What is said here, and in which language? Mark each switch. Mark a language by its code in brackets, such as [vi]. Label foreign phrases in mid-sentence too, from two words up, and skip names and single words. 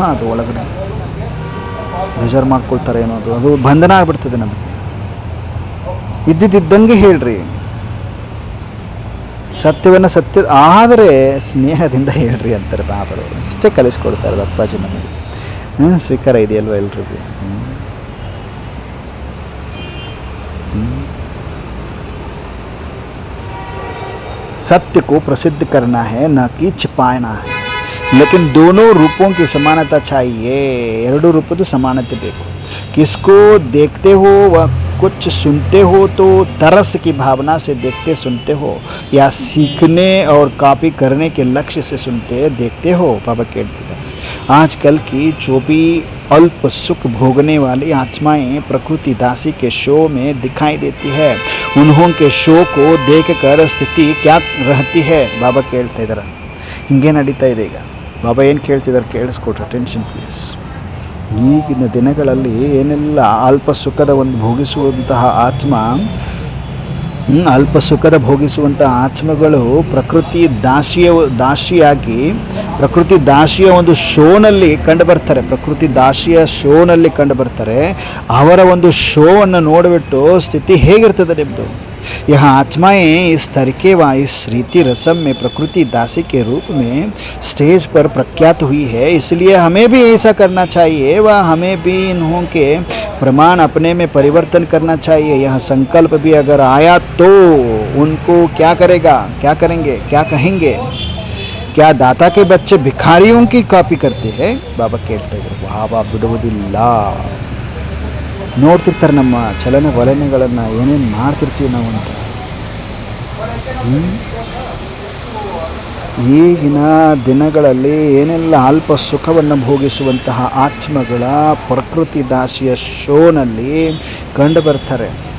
[kn] ಅದು ಒಳಗಡೆ ಬೇಜಾರು ಮಾಡ್ಕೊಳ್ತಾರೆ ಏನೋ, ಅದು ಬಂಧನ ಆಗಿಬಿಡ್ತದೆ ನಮಗೆ. ಇದ್ದಿದ್ದಂಗೆ ಹೇಳ್ರಿ. ಸತ್ಯವನ್ನು ಸತ್ಯ ಆದರೆ ಸ್ನೇಹದಿಂದ ಹೇಳ್ರಿ ಅಂತಾರೆ ಬಾಬರವರು. ಅಷ್ಟೇ ಕಲಿಸ್ಕೊಡ್ತಾರೆ ಅಪ್ಪಾಜಿ ನಮಗೆ. ಸ್ವೀಕಾರ ಇದೆಯಲ್ವ ಎಲ್ರಿಗೂ? [hi] सत्य को प्रसिद्ध करना है, न कि छिपाना है. लेकिन दोनों रूपों की समानता चाहिए. ಎರಡೂ ರೂಪದ ಸಮಾನತೆ ಬೇಕು. किसको देखते हो व कुछ सुनते हो तो तरस की भावना से देखते सुनते हो, या सीखने और कॉपी करने के लक्ष्य से सुनते देखते हो? बाबा कहते हैं आजकल की जो भी अल्प सुख भोगने वाली आत्माएं प्रकृति दासी के शो में दिखाई देती है, उन्हों के शो को देखकर स्थिति क्या रहती है? [kn] बाबा ಕೇಳ್ತಾ ಇದ್ದಾರೆ. ಹಿಂಗೆ ನಡೀತಾ ಇದೆ ಈಗ. ಬಾಬಾ ಏನು ಕೇಳ್ತಿದ್ದಾರೆ ಕೇಳಿಸ್ಕೊಟ್ರೆ, [en] attention please. [kn] ಈಗಿನ ದಿನಗಳಲ್ಲಿ ಏನೆಲ್ಲ ಅಲ್ಪ ಸುಖದ ಒಂದು ಭೋಗಿಸುವಂತಹ ಆತ್ಮ, ಅಲ್ಪ ಸುಖದ ಭೋಗಿಸುವಂತಹ ಆತ್ಮಗಳು ಪ್ರಕೃತಿ ದಾಸಿಯಾಗಿ ಪ್ರಕೃತಿ ದಾಸಿಯ ಒಂದು ಶೋನಲ್ಲಿ ಕಂಡು ಬರ್ತಾರೆ. ಪ್ರಕೃತಿ ದಾಸಿಯ ಶೋನಲ್ಲಿ ಕಂಡು ಬರ್ತಾರೆ. ಅವರ ಒಂದು ಶೋವನ್ನು ನೋಡಿಬಿಟ್ಟು ಸ್ಥಿತಿ ಹೇಗಿರ್ತದೆ ನಿಮ್ಮದು? [hi] यह आत्माएं इस तरीके व इस रीति रस्म में प्रकृति दासी के रूप में स्टेज पर प्रख्यात हुई है, इसलिए हमें भी ऐसा करना चाहिए व हमें भी इन्हों के प्रमाण अपने में परिवर्तन करना चाहिए. यह संकल्प भी अगर आया तो उनको क्या करेगा, क्या करेंगे, क्या कहेंगे? क्या दाता के बच्चे भिखारियों की कॉपी करते हैं? [kn] बाबा ಕೇಳ್ತಾ ಇದ್ದಾರೆ. ಬಾಬಾ ಬಿಡುವುದಿಲ್ಲ. ನೋಡ್ತಿರ್ತಾರೆ ನಮ್ಮ ಚಲನವಲನಗಳನ್ನು, ಏನೇನು ಮಾಡ್ತಿರ್ತೀವಿ ನಾವು ಅಂತ. ಈಗಿನ ದಿನಗಳಲ್ಲಿ ಏನೆಲ್ಲ ಅಲ್ಪ ಸುಖವನ್ನು ಭೋಗಿಸುವಂತಹ ಆತ್ಮಗಳ ಪ್ರಕೃತಿ ದಾಸಿಯ ಶೋನಲ್ಲಿ ಕಂಡು ಬರ್ತಾರೆ.